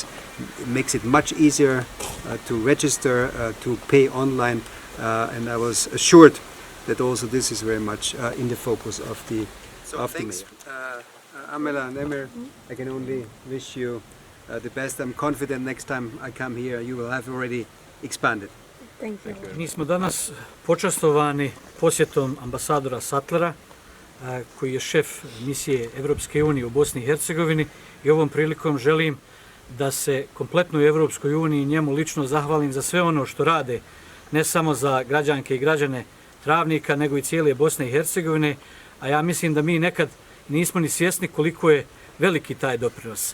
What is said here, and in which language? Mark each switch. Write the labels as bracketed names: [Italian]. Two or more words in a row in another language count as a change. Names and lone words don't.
[English] It makes it much easier to register, to pay online, and I was assured that also this is very much in the focus of the things. Amela and Emir, I can only wish you the best. I'm confident next time I come here you will have already expanded. Thank you. [Bosnian] Mi smo danas počastovani posjetom ambasadora Sattlera, koji je šef misije Evropske unije u Bosni i Hercegovini, i ovom prilikom želim da se kompletnoj Evropskoj uniji njemu lično zahvalim za sve ono što rade, ne samo za građanke i građane Travnika, nego i cijele Bosne i Hercegovine, a ja mislim da mi nekad nismo ni svjesni koliko je veliki taj doprinos.